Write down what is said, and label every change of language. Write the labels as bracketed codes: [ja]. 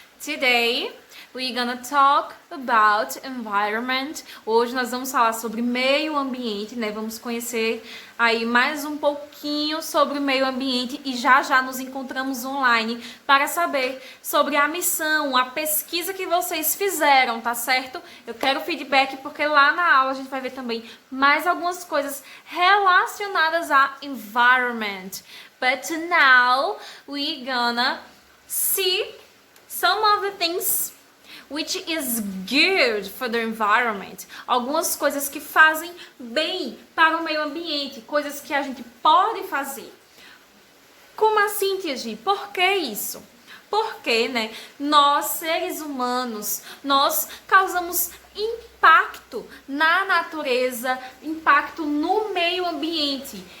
[en] Today we're gonna talk about environment. [pt] Hoje nós vamos falar sobre meio ambiente, né? Vamos conhecer aí mais um pouquinho sobre o meio ambiente e já já nos encontramos online para saber sobre a missão, a pesquisa que vocês fizeram, tá certo? Eu quero feedback porque lá na aula a gente vai ver também mais algumas coisas relacionadas a environment. [en] But now we're gonna see some of the things which is good for the environment. [pt] Algumas coisas que fazem bem para o meio ambiente, coisas que a gente pode fazer. Como assim, Tia Gi? Por que isso? Porque, né, nós seres humanos, nós causamos impacto na natureza, impacto no meio ambiente.